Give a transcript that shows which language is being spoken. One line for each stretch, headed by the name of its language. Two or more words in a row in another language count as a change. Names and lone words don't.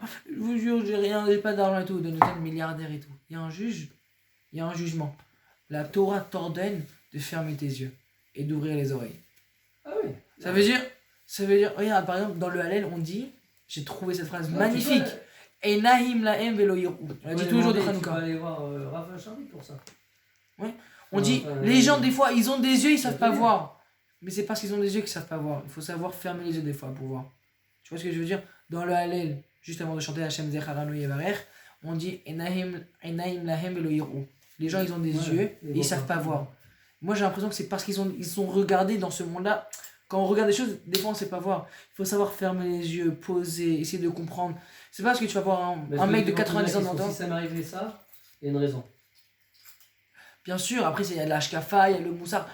French: Je vous jure, j'ai rien, j'ai pas d'argent et tout. Dwayne Johnson, milliardaire et tout. Il y a un juge, il y a un jugement. La Torah t'ordonne de fermer tes yeux et d'ouvrir les oreilles. Ah oui. Ça veut dire, regarde, par exemple, dans le Hallel, on dit, j'ai trouvé cette phrase Non, magnifique. tu peux-
Hebrew: עיניים להם ולא יראו.
French: On l'a dit tous les jours de Tu peux Hanouka. aller voir Raphaël Charlie pour ça. On dit, Enfin, les gens, des fois, ils ont des yeux, ils savent pas bien. voir. Mais c'est parce qu'ils ont des yeux qu'ils savent pas voir. Il faut savoir fermer les yeux des fois pour voir. Tu vois ce que je veux dire? Dans le Hallel, juste avant de chanter
Hebrew: ה' זכרנו יברך, on dit עיניים להם ולא יראו.
French: Les gens, ils ont des Ouais, yeux ils et voient ils savent pas. pas voir. Moi, j'ai l'impression que c'est parce ils sont regardés dans ce monde-là. Quand on regarde des choses, des fois, on sait pas voir. Il faut savoir fermer les yeux, poser, essayer de comprendre. C'est pas parce que tu vas voir un mec de 90 ans dans Si ça m'est arrivé ça, il y a une raison. Bien sûr, après, il y a l'Ashkafa, il y a le Moussar.